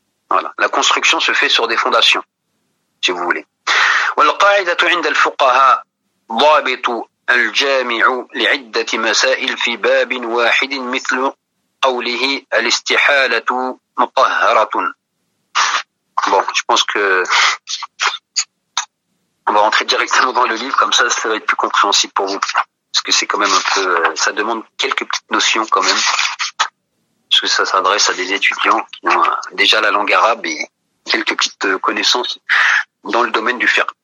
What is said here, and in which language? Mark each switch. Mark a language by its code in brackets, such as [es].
[fr] Voilà, la construction se fait sur des fondations. Si vous voulez. [ar] والقاعدة عند الفقهاء ضابط الجامع لعدة مسائل في باب واحد مثل قوله الاستحالة مطهرة. [fr] Bon, je pense que on va rentrer directement dans le livre, comme ça va être plus compréhensible pour vous. Parce que c'est quand même un peu, ça demande quelques petites notions quand même. Parce que ça s'adresse à des étudiants qui ont déjà la langue arabe et quelques petites connaissances dans le domaine du fiqh.